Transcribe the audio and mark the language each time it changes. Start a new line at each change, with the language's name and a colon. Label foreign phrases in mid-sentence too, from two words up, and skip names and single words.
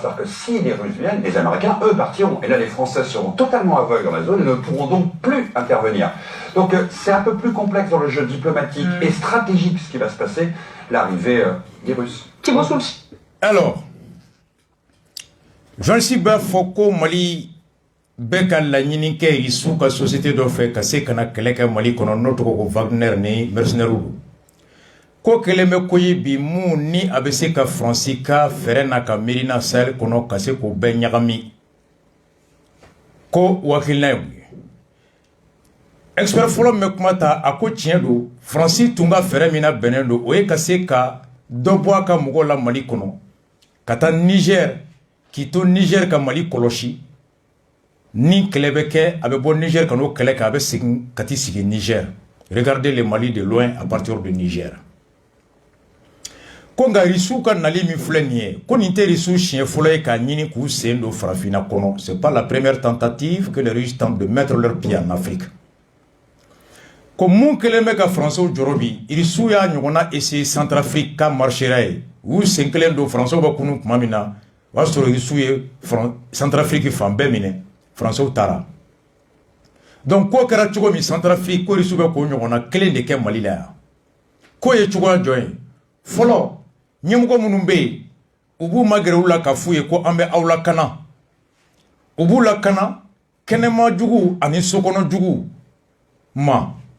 French: C'est-à-dire que si les Russes viennent, les Américains, eux, partiront. Et là, les Français seront totalement aveugles dans la zone et ne pourront donc plus intervenir. Donc c'est un peu plus complexe dans le jeu diplomatique et stratégique ce qui va se passer, l'arrivée des Russes.
Bambara: Alors, Jean-Sylvain Bafoko Mali bɛɛ ka laɲini kɛ Russie ka société dɔ fɛ ka se ka na kɛlɛ kɛ Mali kɔnɔ n'o tɔgɔ ko Wagner ni mercenaires do ko kɛlen bɛ ko ye bi mun ni a bɛ se ka Faransi ka fɛrɛ n'a ka miirina Sahel kɔnɔ ka se k'o bɛɛ ɲagami ko hakilina ye mun ye expert fɔlɔ min bɛ kuma ta a ko tiɲɛ do Faransi tun ka fɛrɛ min na bɛnnen do o ye ka se ka dɔ bɔ a ka mɔgɔw la Mali kɔnɔ ka taa Niger k'i to Niger ka Mali kɔlɔsi ni kɛlɛ bɛ kɛ a bɛ bɔ Niger ka n'o kɛlɛ kɛ a bɛ segin ka t'i sigi Niger.
French: Regardez le Mali de loin à partir de Niger.
Bambara: Ko nka Russie ka nali min filɛ nin ye ko nin tɛ Russie siɲɛ fɔlɔ ye k'a ɲini k'u sen don farafinna kɔnɔ.
French: C'est pas la première tentative que les Russes tentent de mettre leur pied en Afrique.
Bambara: Ko mun kɛlen bɛ ka Français jɔrɔ bi Russie y'a ɲɔgɔnna essayer Centrafrique ka marchera ye u sen kelen do français ba kunu kuma min na o y'a sɔrɔ irisiw ye Centrafrique fan bɛɛ minɛ français taara donc ko kɛra cogo min Centrafrique ko irisiw bɛ k'o ɲɔgɔnna kelen de kɛ Mali la yan ko ye cogoya jɔn ye fɔlɔ ɲɛmɔgɔ minnu bɛ yen u b'u magɛrɛ u la ka f'u ye ko an bɛ aw lakana u b'u lakana kɛnɛma jugu ani sokɔnɔ jugu ma